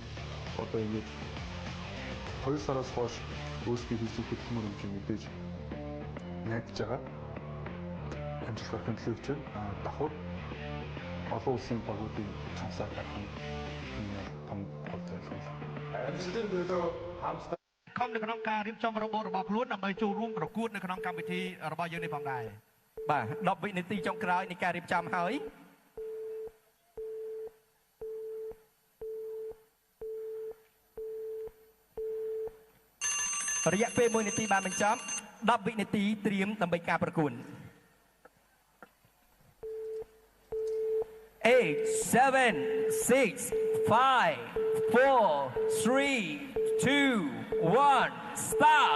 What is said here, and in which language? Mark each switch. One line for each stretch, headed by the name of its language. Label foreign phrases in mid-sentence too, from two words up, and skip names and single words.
Mongolian: Одоо ингэ 2 сараас хойш өөрсдийн хийсэн хөдөлмөр хэмжээ мэдээж найдаж байгаа. Амжилт гарахын төлөө хичээн давхар олон улсын багуудын цансаар гарах нь том гол зорилго. Амжилтын төлөө хамтдаа
Khmer: ខំនៅក្នុងការរៀបចំរបបរបស់ខ្លួនដើម្បីចូលរួមប្រកួតនៅក្នុងកម្មវិធីរបស់យើងនេះផងដែរ បាទ10វិនាទីចុងក្រោយនៃការរៀបចំហើយរយៈពេល1នាទីបានបញ្ចប់10វិនាទីត្រៀមដើម្បីការប្រកួត 8 7 6 5 4 3 2 1 start